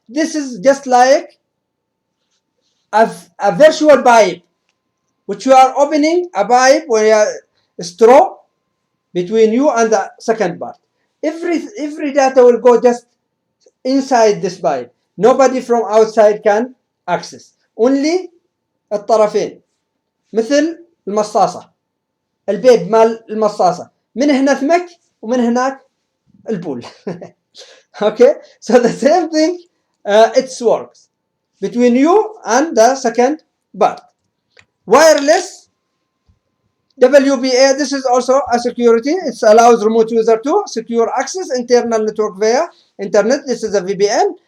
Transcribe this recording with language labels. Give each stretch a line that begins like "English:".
English: This is just like a virtual pipe, which you are opening a pipe where you are a straw between you and the second part. Every data will go just inside this pipe. Nobody from outside can access. Only
Arabic: الطرفين. مثل المصاصة. البيب مال المصاصة. من هنا ثمك ومن هناك البول.
English: Okay, so the same thing, it works between you and the second part. Wireless WBA, this is also a security. It allows remote user to secure access internal network via internet. This is a VPN.